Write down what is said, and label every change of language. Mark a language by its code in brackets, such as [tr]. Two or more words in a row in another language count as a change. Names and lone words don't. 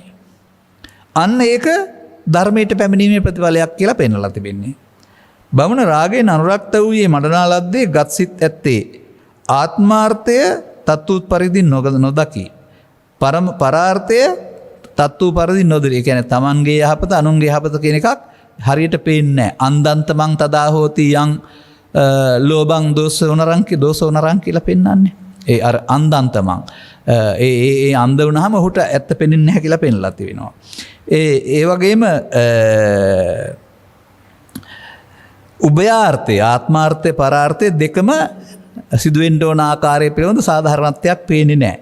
[si] අන්න ඒක ධර්මයට පැමිණීමේ ප්‍රතිඵලයක් කියලා පෙන්වලා තිබෙන්නේ. බමුණ රාගයෙන් අනුරක්ත වූයේ මඩනාලද්දේ ගත් සිත් ඇත්තේ ආත්මාර්ථය තත්ත්ව පරිදි නොදකි. පරාර්ථය තත්ත්ව පරිදි නොදකි. ඒ කියන්නේ තමන්ගේ යහපත අනුන්ගේ යහපත කියන එකක් හරියට පේන්නේ නැහැ. [pi] අන්දන්තමං තදා හෝති යං ලෝභං දෝසෝනරං [si] කියලා පෙන්වන්නේ. ඒ අර අන්දන්තමං ඒ අන්ද වුණාම ඔහුට ඇත්ත පෙනෙන්නේ නැහැ කියලා පෙන්ලා තිනවා. ඒ වගේම උභයාර්ථය ආත්මාර්ථය පරාර්ථය දෙකම සිදුවෙන්න ඕන ආකාරය පිළිබඳ සාධාරණත්වයක් පේන්නේ නැහැ.